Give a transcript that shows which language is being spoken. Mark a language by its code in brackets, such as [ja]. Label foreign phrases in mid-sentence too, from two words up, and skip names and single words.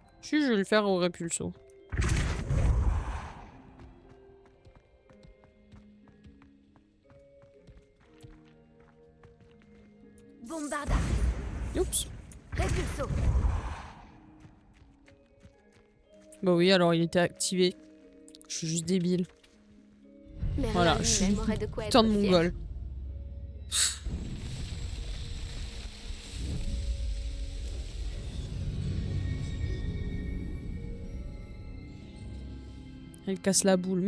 [fr] Si, je vais le faire au répulso. Bombarda. Oups. Répulso. Bah oui, alors il était activé. Je suis juste débile. Merlin Voilà, je suis lui-même aurait de quoi putain être de fier. mongol. Elle casse la boule.